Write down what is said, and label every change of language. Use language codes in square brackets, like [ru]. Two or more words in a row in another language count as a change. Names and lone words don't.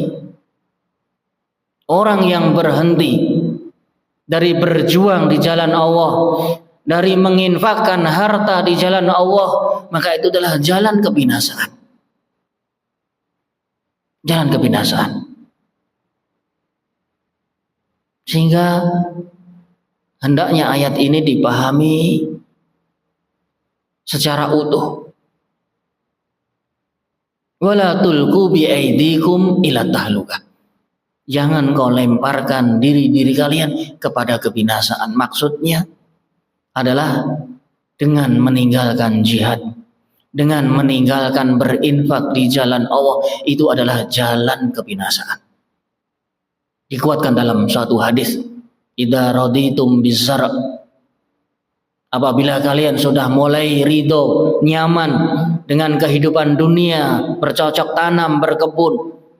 [id] Orang yang berhenti dari berjuang di jalan Allah, dari menginfakkan harta di jalan Allah, maka itu adalah jalan kebinasaan. Jalan kebinasaan. Sehingga hendaknya ayat ini dipahami secara utuh. [ar] ولا تلقوا بأيديكم إلى التهلكة. [id] Jangan kau lemparkan diri-diri kalian kepada kebinasaan. Maksudnya adalah dengan meninggalkan jihad, dengan meninggalkan berinfak di jalan Allah, itu adalah jalan kebinasaan. Dikuatkan dalam suatu hadis, [ar] إذا رضيتم بالزرع', [id] apabila kalian sudah mulai ridho, nyaman dengan kehidupan dunia, bercocok tanam, berkebun.